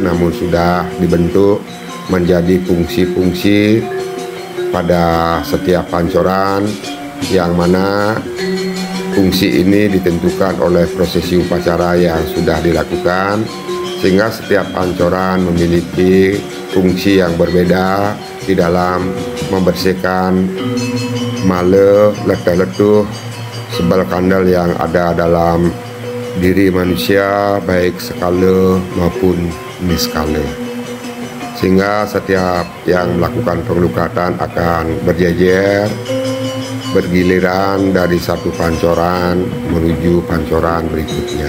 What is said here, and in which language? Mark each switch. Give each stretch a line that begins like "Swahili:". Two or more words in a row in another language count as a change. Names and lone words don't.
Indonesian: namun sudah dibentuk menjadi fungsi-fungsi pada setiap pancoran, yang mana fungsi ini ditentukan oleh prosesi upacara yang sudah dilakukan, sehingga setiap pancoran memiliki fungsi yang berbeda di dalam membersihkan
Balinese: male, letah-letuh, sebal kandal
Indonesian: yang ada dalam diri manusia, baik skala maupun niskala. Sehingga setiap yang melakukan pengelukatan akan berjejer, bergiliran dari satu pancoran menuju pancoran berikutnya.